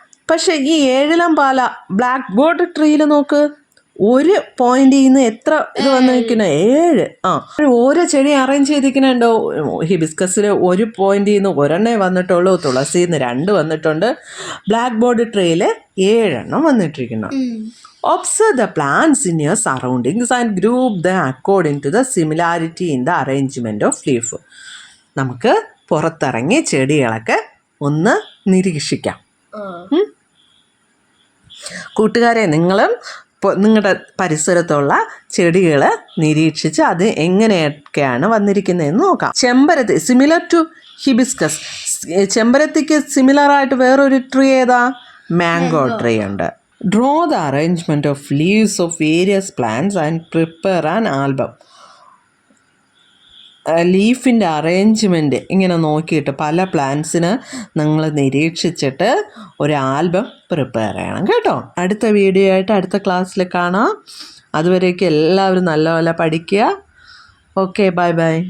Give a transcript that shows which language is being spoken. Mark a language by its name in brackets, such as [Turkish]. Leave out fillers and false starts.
[Malayalam] പക്ഷെ ഈ 7 പാല black board ട്രീയിൽ നോക്ക് ഒരു പോയിന്റിൽ നിന്ന് എത്ര ഇത് വന്നിരിക്കുന്നത് 7. ഓരോ ചെടി അറേഞ്ച് ചെയ്തിരിക്കുന്നുണ്ടോ. ഹിബിസ്കസിൽ ഒരു പോയിന്റിൽ നിന്ന് 1 വന്നിട്ടുള്ളൂ, തുളസിയിൽ നിന്ന് 2 വന്നിട്ടുണ്ട്, ബ്ലാക്ക് ബോർഡ് ട്രീയിൽ 7 വന്നിട്ടിരിക്കുന്നു. [English] Observe the plants in your surroundings and group them according to the similarity in the arrangement of leaf. [Malayalam] നമുക്ക് പുറത്തിറങ്ങി ചെടികളൊക്കെ ഒന്ന് നിരീക്ഷിക്കാം. കൂട്ടുകാരെ, നിങ്ങളും നിങ്ങളുടെ പരിസരത്തുള്ള ചെടികൾ നിരീക്ഷിച്ച് അത് എങ്ങനെയൊക്കെയാണ് വന്നിരിക്കുന്നതെന്ന് നോക്കാം. ചെമ്പരത്തി [English] Similar to hibiscus. [Malayalam] ചെമ്പരത്തിക്ക് സിമിലറായിട്ട് വേറൊരു ട്രീ ഏതാ? മാംഗോ ട്രീ ഉണ്ട്. [English] Draw the arrangement of leaves of various plants and prepare an album. [Malayalam] ലീഫിൻ്റെ arrangement ഇങ്ങനെ നോക്കിയിട്ട് പല പ്ലാന്റ്സിന് നിങ്ങൾ നിരീക്ഷിച്ചിട്ട് ഒരു ആൽബം പ്രിപ്പയർ ചെയ്യണം കേട്ടോ. അടുത്ത വീഡിയോ ആയിട്ട് അടുത്ത ക്ലാസ്സിൽ കാണാം. അതുവരേക്കും എല്ലാവരും നല്ലപോലെ പഠിക്കുക. Okay, bye bye.